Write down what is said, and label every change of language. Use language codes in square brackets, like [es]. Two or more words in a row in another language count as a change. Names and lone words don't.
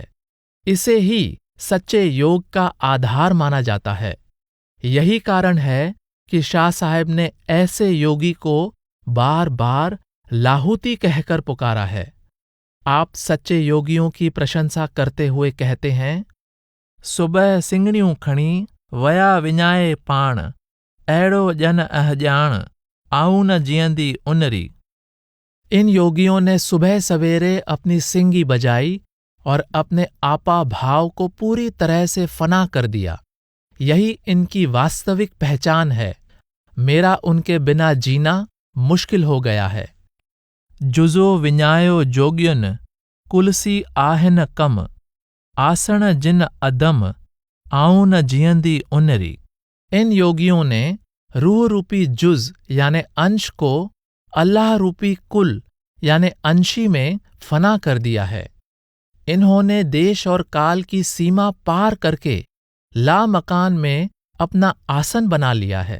[hi] इसे ही सच्चे योग का आधार माना जाता है। यही कारण है कि शाह साहब ने ऐसे योगी को बार बार लाहूती कहकर पुकारा है। आप सच्चे योगियों की प्रशंसा करते हुए कहते हैं, [sd] सुबह सिंगणियूं खणी वया विञाए पाण, अहिड़ो जन अहजान आऊं न जियंदी उनरी। [hi] इन योगियों ने सुबह सवेरे अपनी सिंगी बजाई और अपने आपा भाव को पूरी तरह से फना कर दिया। यही इनकी वास्तविक पहचान है। मेरा उनके बिना जीना मुश्किल हो गया है। [sd] जुज़ो विञायो जोगियुन कुलसी आहिन कम, आसण जिन अदम आऊं न जियंदी उनरी। [hi] इन योगियों ने रूह रूपी जुज यानी अंश को अल्लाह रूपी कुल यानी अंशी में फना कर दिया है। इन्होंने देश और काल की सीमा पार करके लामकान में अपना आसन बना लिया है।